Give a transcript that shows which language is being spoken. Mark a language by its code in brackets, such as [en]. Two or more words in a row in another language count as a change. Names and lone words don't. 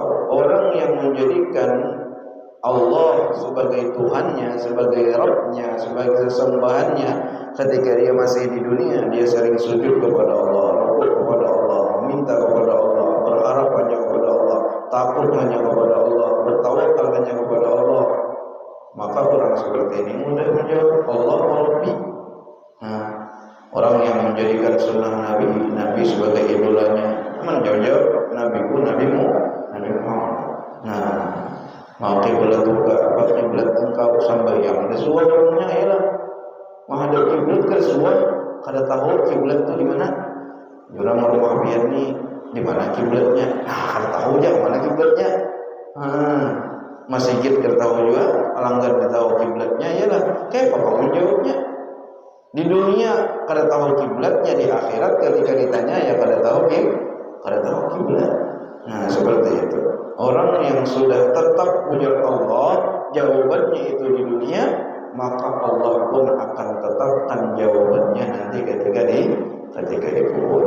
[id] Orang yang menjadikan Allah sebagai Tuhannya, sebagai Rabbnya, sebagai sesembahannya, ketika dia masih di dunia, dia sering sujud kepada Allah, rukuk kepada Allah, meminta kepada Allah, berharap hanya kepada Allah, takut hanya kepada Allah, bertawakal hanya kepada Allah. Maka orang seperti ini mudah menjawab [ar] الله ربي. [id] Nah, orang yang menjadikan sunnah Nabi sebagai idolanya, menjawab Nabiku, Nabimu, Nabi Muhammad. [bjn] Nah, mau kiblat juga, apa kiblat engkau sambayang? Ada suara orangnya ialah menghadap kiblat ke suara, kada tahu kiblat itu di mana. Orang rumah biar ni di mana kiblatnya? Nah, kada tahu aja mana kiblatnya. Masjid kada tahu juga, pelanggan kada tahu kiblatnya ialah. Kayak apa kamu jawabnya? Di dunia kada tahu kiblatnya, di akhirat ketika ditanya ya kada tahu kiblat. [id] Nah, seperti itu. Orang yang sudah tetap punya Allah, jawabannya itu di dunia, maka Allah pun akan tetapkan jawabannya nanti ketika dikubur.